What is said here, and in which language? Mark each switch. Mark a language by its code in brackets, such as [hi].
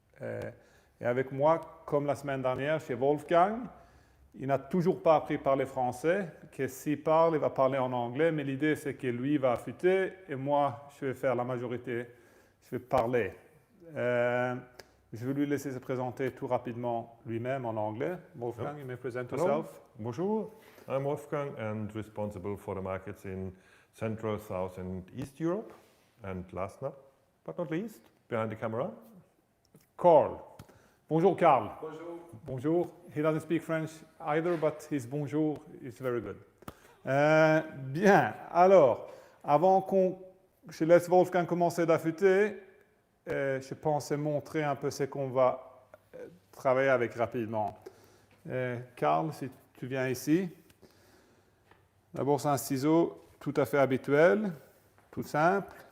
[fr] Et avec moi, comme la semaine dernière, chez Wolfgang, il n'a toujours pas appris à parler français, que s'il parle, il va parler en anglais, mais l'idée c'est que lui va affûter et moi, je vais faire la majorité, je vais parler. Je vais lui laisser se présenter tout rapidement lui-même en anglais. [en] Wolfgang, you may present yourself. Bonjour, I'm Wolfgang and responsible for the markets in Central, South and East Europe. And last but not least, behind the camera, [fr] Carl. Bonjour, Carl. Bonjour. Bonjour. [en] He doesn't speak French either, but his bonjour is very good. [fr] Bien, alors, avant que je laisse Wolfgang commencer d'affûter, je pensais montrer un peu ce qu'on va travailler avec rapidement. Carl, si tu viens ici. D'abord, c'est un ciseau tout à fait habituel, tout simple.